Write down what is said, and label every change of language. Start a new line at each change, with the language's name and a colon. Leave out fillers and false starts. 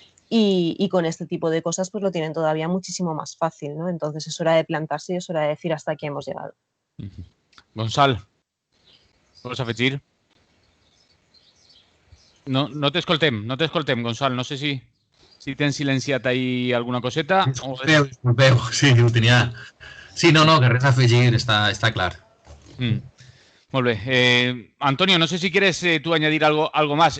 Spanish: Y con este tipo de cosas pues lo tienen todavía muchísimo más fácil, ¿no? Entonces es hora de plantarse y es hora de decir hasta aquí hemos llegado. Gonzalo, ¿puedes afegir?
Catalan: No te escoltem, Gonzalo. No sé si tens silenciat ahí alguna coseta. Disculpeu, sí, ho tenia... Sí, no, que res a afegir, està clar. Molt bé.
Spanish: Antonio, no sé si quieres tú añadir algo más.